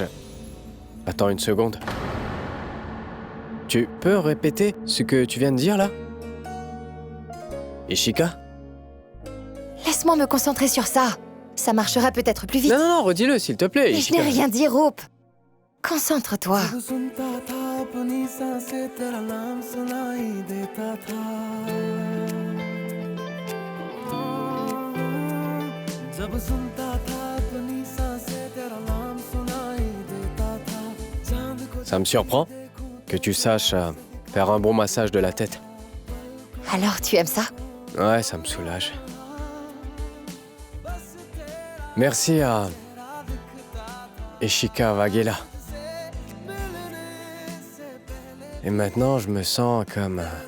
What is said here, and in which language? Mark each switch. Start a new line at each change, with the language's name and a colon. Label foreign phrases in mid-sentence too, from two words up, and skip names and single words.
French: Attends une seconde. Tu peux répéter ce que tu viens de dire, là? Ishika? Laisse-moi me concentrer sur ça. Ça marchera peut-être plus vite. Non, non, non, redis-le, s'il te plaît, Mais je Ishika. n'ai rien dit, Roop. Concentre-toi.
Hindi: जब सुनता था अपनी सांसें तेरा नाम सुनाई देता था जब सुनता था अपनी सांसें तेरा नाम सुनाई देता था चांद को
French: Ça me surprend que tu saches faire un bon massage de la tête. Alors, tu aimes ça? Ouais, ça me soulage. Merci à Ishika Wagela. Et maintenant, je me sens comme...